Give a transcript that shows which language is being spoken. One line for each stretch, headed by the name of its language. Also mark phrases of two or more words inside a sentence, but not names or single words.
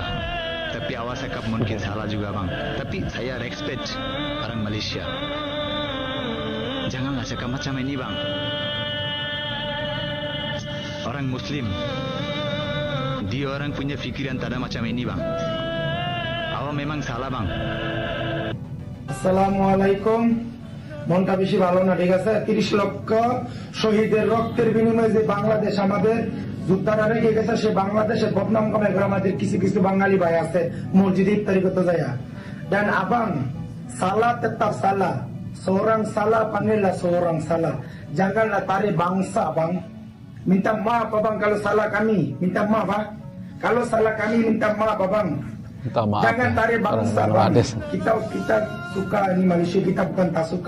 Malay: Tapi awak cakap mungkin salah juga bang. Tapi saya respect orang Malaysia. Janganlah cakap macam ini bang. Orang Muslim, dia orang punya fikiran tak ada macam ini bang. Awak memang salah bang.
Bangla: আসসালামু আলাইকুম। মনটা বেশি ভালো না, ঠিক আছে? 30 লক্ষ শহীদের রক্তের বিনিময়ে যে বাংলাদেশ আমাদের যোদ্ধারা রেখে গেছে, সে বাংলাদেশের বদনাম কামাই করে আমাদের কিছু কিছু বাঙালি ভাই আছে মসজিদে ইফতারি করতে যায়।
Malay: Dan abang, salah tetap salah. Seorang salah panggillah seorang salah. Janganlah tarik bangsa bang. Minta maaf abang kalau salah kami. Minta maaf bang. Kalau salah kami minta maaf abang. Maaf, jangan tarik bangsa bang. Kita suka ini Malaysia, kita bukan tak suka.